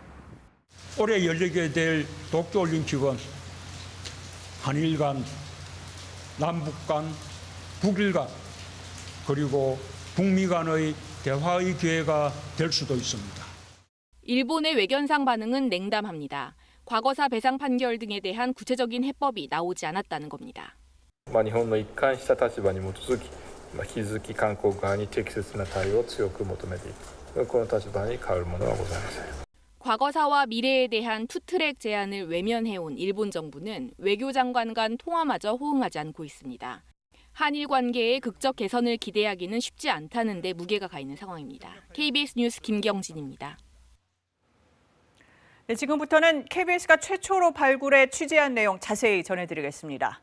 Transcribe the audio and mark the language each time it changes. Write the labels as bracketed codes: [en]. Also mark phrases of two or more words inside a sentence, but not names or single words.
[ko] 올해 열리게 될 도쿄올림픽은 한일 간, 남북 간, 북일 간, 그리고 북미 간의 대화의 기회가 될 수도 있습니다. 일본의 외견상 반응은 냉담합니다. 과거사 배상 판결 등에 대한 구체적인 해법이 나오지 않았다는 겁니다. [ja] 日本の一貫した立場に基づき、引き続き韓国側に適切な対応を強く求めていく、この立場に変わるものはございません。 [ko] 과거사와 미래에 대한 투트랙 제안을 외면해온 일본 정부는 외교장관 간 통화마저 호응하지 않고 있습니다. 한일 관계의 극적 개선을 기대하기는 쉽지 않다는 데 무게가 가 있는 상황입니다. KBS 뉴스 김경진입니다. 네, 지금부터는 KBS가 최초로 발굴해 취재한 내용 자세히 전해드리겠습니다.